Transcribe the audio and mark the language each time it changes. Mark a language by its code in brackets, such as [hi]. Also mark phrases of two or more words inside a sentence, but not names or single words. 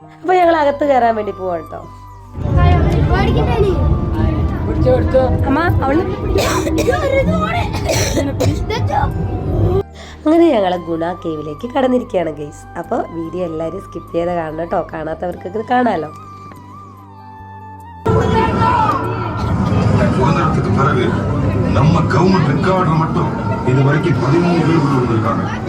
[ml] അപ്പോൾ ഞങ്ങൾ അകത്ത് കയറാൻ വേണ്ടി പോവാണ് കേട്ടോ. അങ്ങനെ ഞങ്ങൾ ഗുണ കേവിലേക്ക് കടന്നിരിക്കുകയാണ് ഗൈസ്. അപ്പോൾ വീഡിയോ എല്ലാവരും സ്കിപ്പ് ചെയ്ത് കാണണം കേട്ടോ. കാണാത്തവർക്ക് കാണാമല്ലോ. [ta] நம்ம கவர்மெண்ட் ரெக்கார்ட்ல மட்டும் இது வரைக்கும் 13 பேர் உள்ள வந்திருக்காங்க.